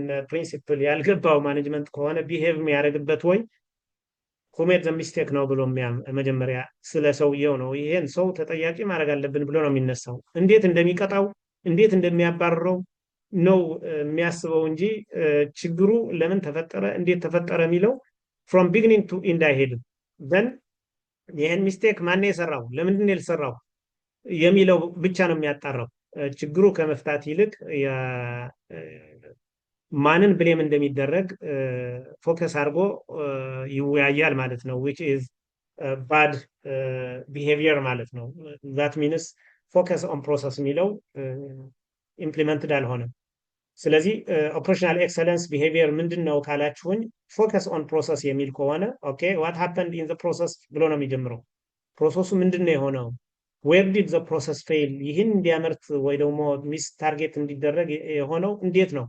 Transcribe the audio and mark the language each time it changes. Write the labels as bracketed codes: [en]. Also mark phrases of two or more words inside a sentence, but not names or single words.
[am] ፕሪንሲፕል ያልገባው ማኔጅመንት ከሆነ ቢሄቭ የሚያደርግበት ወይ [en] who made the mistake [am] ነው ብሎ መጀመሪያ ስለ ሰውየው ነው ይሄን ሰው ተጠያቂ ማድረግ አለብን ብሎ ነው የሚነሳው። እንዴት እንደሚቀጣው እንዴት እንደሚያባርረው ነው የሚያስበው እንጂ ችግሩ ለምን ተፈጠረ እንዴት ተፈጠረ የሚለው [en] from beginning to end [am] አይሄድም። ዘን ይህን ሚስቴክ ማን የሰራው ለምንድን ነው የሰራው የሚለው ብቻ ነው የሚያጣራው። ችግሩ ከመፍታት ይልቅ ማንን ብሌም እንደሚደረግ ፎከስ አድርጎ ይወያያል ማለት ነው። [en] which is bad behavior [am] ማለት ነው። [en] that means focus on process [am] የሚለው ኢምፕሊመንትድ አልሆነም። ስለዚህ [en] operational excellence behavior [am] ምንድን ነው ካላችሁኝ [en] focus on process [am] የሚል ከሆነ [en] okay what happened in the process [am] ብሎ ነው የሚጀምረው። ፕሮሰሱ ምንድን ነው የሆነው? [en] where did the process fail? [am] ይህን እንዲያመርት ወይ ደግሞ [en] miss target [am] እንዲደረግ የሆነው እንዴት ነው?